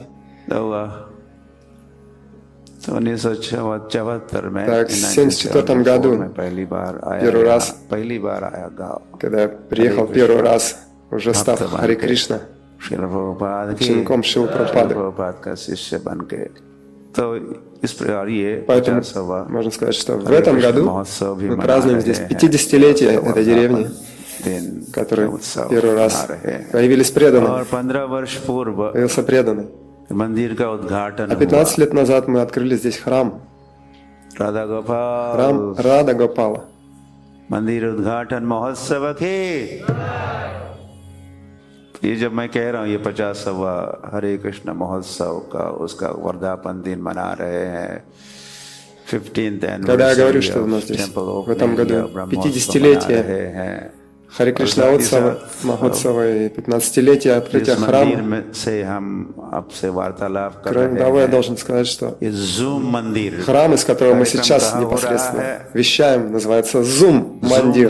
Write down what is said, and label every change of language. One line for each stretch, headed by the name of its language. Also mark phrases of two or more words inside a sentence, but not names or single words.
Russian: Так, в 1974 году, первый раз, когда я приехал первый раз, уже став Харе Кришна, учеником Шрилы Прабхупады. Поэтому можно сказать, что в этом году мы празднуем здесь 50-летие этой деревни, в которой первый раз появились преданные, появился преданный.
Hindi: मंदिर का उद्घाटन
Russian: А 15 лет назад мы открыли здесь храм.
Hindi: राधा गोपाल
Russian: Храм Рада Гопала.
Hindi: मंदिर उद्घाटन महोत्सव के ये जब मैं कह रहा हूँ ये 50वां हरे कृष्ण महोत्सव का उसका वर्धापन दिन मना रहे हैं 15th
Russian: Когда я говорю, что у нас здесь в этом году 50-летие Харе Кришна Махотсава и 15-летие открытия храма, кроме того, я должен сказать, что храм, из которого мы сейчас непосредственно вещаем, называется Зум Мандир.